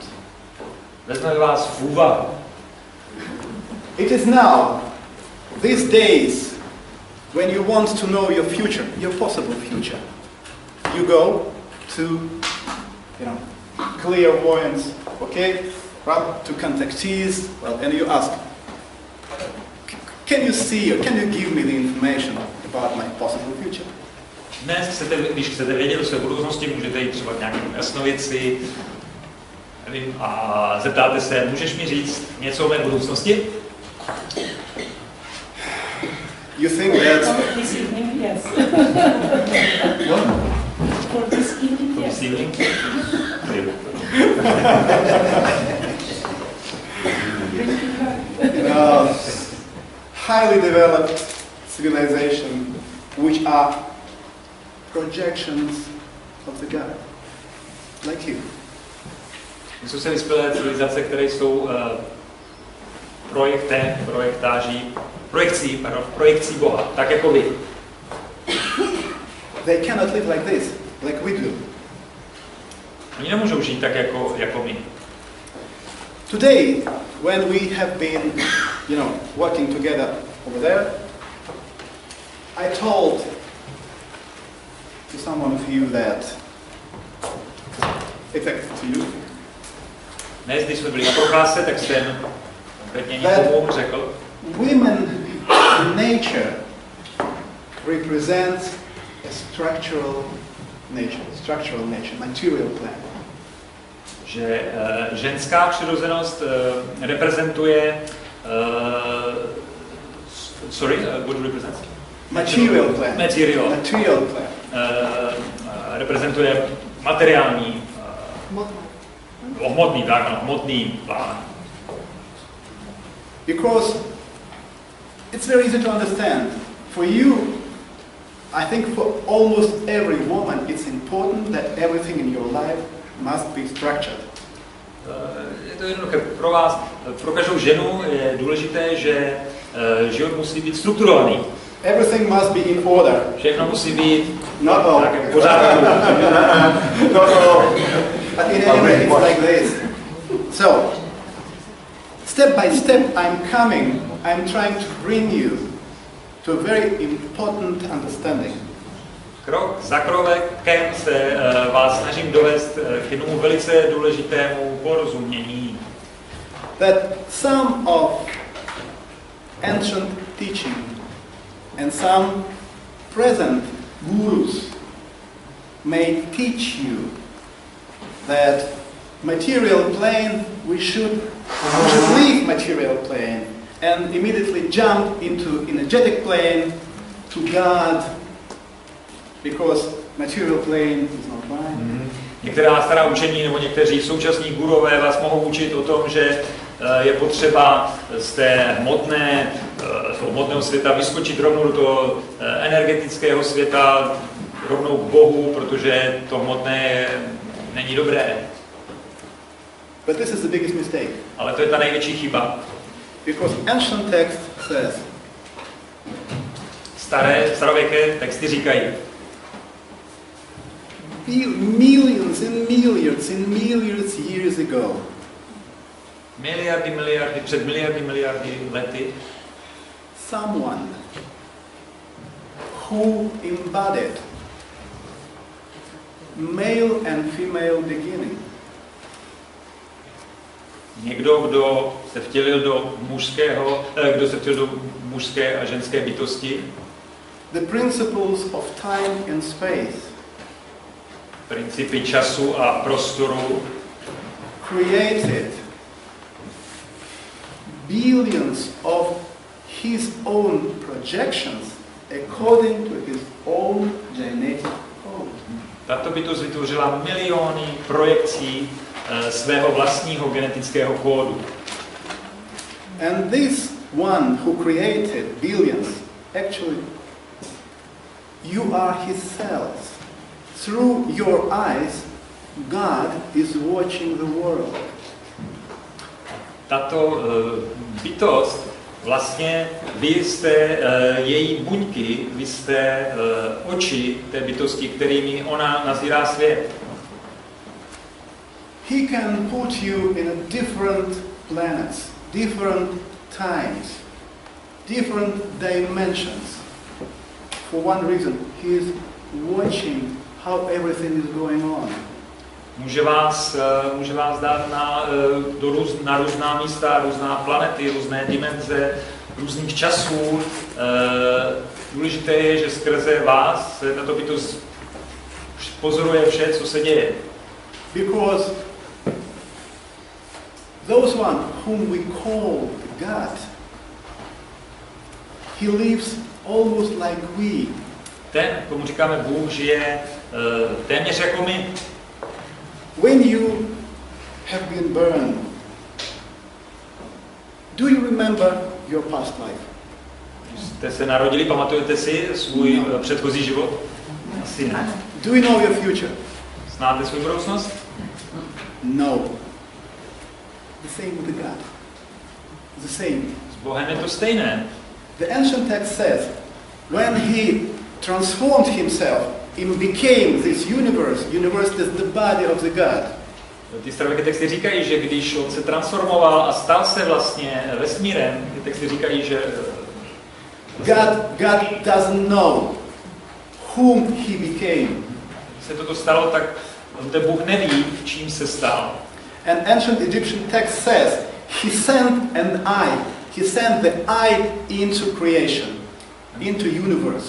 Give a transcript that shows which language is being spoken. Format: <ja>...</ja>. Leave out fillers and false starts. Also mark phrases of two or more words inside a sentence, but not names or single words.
<cs>Vezmeme vás v úvahu.</cs> <en>It is now, these days, when you want to know your future, your possible future, you go to, clairvoyance, okay, to contactees, well, and you ask, can you see or can you give me the information about my possible future?</en> <cs>Dnes, když chcete vědět o své budoucnosti, můžete jít třeba k nějakému jasnovidci, nevím, a zeptáte se, můžeš mi říct něco o mé budoucnosti?</cs> <en>You think that... For this evening, yes. What? For this evening, yes. Highly developed civilization which are projections of the God, like you.</en> <cs>Jsou se vyspělé civilizace, které jsou projekcí Boha, tak jako vy.</cs> <en>They cannot live like this, like we do.</en> <cs>Oni nemůžou žít tak jako my.</cs> <en>Today, when we have been, working together over there, I told to someone of you that, exactly to you,</en> <cs>Dnes, když jsme byli na procházce, tak jsem konkrétně někomu řekl,</cs> <en>women nature represents a structural nature, material plan.</en> <cs>že ženská přirozenost reprezentuje</cs> <en>what represents? Material plan. Material plan.</en> <cs>Reprezentuje materiální, hmotný plán.</cs> <en>Because it's very easy to understand. For you, I think for almost every woman, it's important that everything in your life must be structured.</en> <cs>Je to jednoduché. Pro vás, pro každou ženu je důležité, že život musí být strukturovaný.</cs> <en>Everything must be in order.</en> <cs>Všechno musí být v pořádku.</cs> <en>No. But in any way, it's like this. So, step by step, I'm trying to bring you to a very important understanding.</en> <cs>Krok za krokem se vás snažím dovést k jednomu velice důležitému porozumění.</cs> <en>That some of ancient teaching and some present gurus may teach you that material plane, we should leave material plane and immediately jump into energetic plane to God, because material plane is not mine.</en> <cs>Některá stará učení nebo někteří současní gurové vás mohou učit o tom, že je potřeba z toho hmotného světa vyskočit rovnou do toho energetického světa, rovnou k Bohu, protože to hmotné není dobré.</cs> <en>But this is the biggest mistake.</en> <cs>Ale to je ta největší chyba.</cs> <en>Because ancient text says,</en> <cs>starověké texty říkají,</cs> <en>millions and milliards years ago,</en> <cs>před miliardy lety,</cs> <en>someone who embodied male and female beginning,</en> <cs>někdo, kdo se vtělil do mužské a ženské bytosti,</cs> <en>the principles of time and space,</en> <cs>principy času a prostoru,</cs> <en>created billions of his own projections according to his own genetic code.</en> <cs>Tato bytost vytvořila miliony projekcí svého vlastního genetického kódu.</cs> <en>And this one who created billions, actually, you are his cells. Through your eyes, God is watching the world.</en> <cs>Tato bytost, vlastně vy jste její buňky, vy jste oči té bytosti, kterými ona nazírá svět.</cs> <en>He can put you in a different planets, different times, different dimensions. For one reason, he is watching how everything is going on.</en> <cs>Může vás dát na různá místa, různá planety, různé dimenze, různých časů. Důležité je, že skrze vás se tato bytost pozoruje vše, co se děje.</cs> <en>Because those one whom we call God, he lives almost like we.</en> <cs>Ten, komu říkáme Bůh, žije téměř jako my.</cs> <en>When you have been burned, do you remember your past life?</en> <cs>Když jste se narodili, pamatujete si svůj předchozí život? Asi ne.</cs> <en>Do you know your future?</en> <cs>Znáte svou budoucnost?</cs> <en>No. The same with God. The same.</en> <cs>S Bohem je to stejné.</cs> <en>The ancient text says, when he transformed himself, he became this universe. Universe is the body of the God.</en> <cs>Ty starověké texty říkají, že když on se transformoval a stal se vlastně vesmírem, ty texty říkají, že</cs> <en>God doesn't know whom he became.</en> <cs>Když se toto stalo, tak ten Bůh neví, čím se stal.</cs> <en>An ancient Egyptian text says, he sent an eye. He sent the eye into creation, into universe.</en>